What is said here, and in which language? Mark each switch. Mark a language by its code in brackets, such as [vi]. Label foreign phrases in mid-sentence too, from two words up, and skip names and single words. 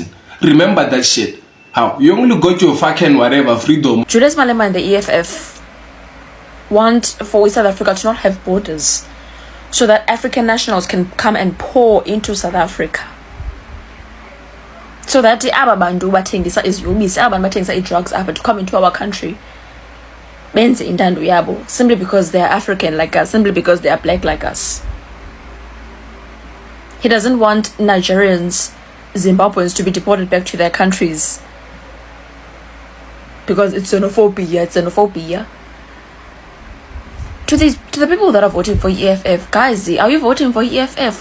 [en] Remember that shit. How? You only got your fucking whatever freedom. Julius Malema and the EFF want for South Africa to not have borders so that African nationals can come and pour into South Africa. So that the [zu] Ababandu bathengisa iziyobisi, abantu bathengisa [en] drugs to come into our country. [zu] Benze intando yabo [en] simply because they are African like us, simply because they are black like us. He doesn't want Nigerians, Zimbabweans to be deported back to their countries because it's xenophobia. To the people that are voting for EFF, guys, are you voting for EFF?